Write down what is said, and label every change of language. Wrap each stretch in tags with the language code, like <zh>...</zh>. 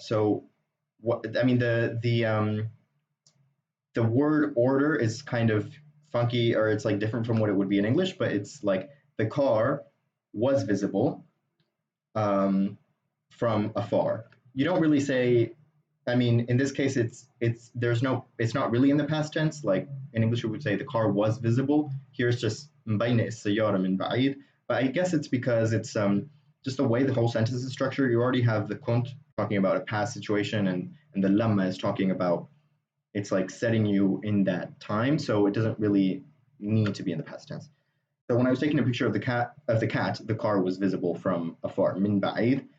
<en>So what I mean the word order is kind of funky, or it's like different from what it would be in English, but it's like the car was visible from afar. You don't really say, I mean, in this case, it's not really in the past tense. Like in English, we would say the car was visible. Here it's just</en> <ar>مبين السيارة من بعيد.</ar> <en>But I guess it's because it's just the way the whole sentence is structured. You already have the kunt talking about a past situation, and the lamma is talking about, it's like setting you in that time, so it doesn't really need to be in the past tense. So when I was taking a picture of the cat, the car was visible from afar.</en> <ar>Min ba'id.</ar>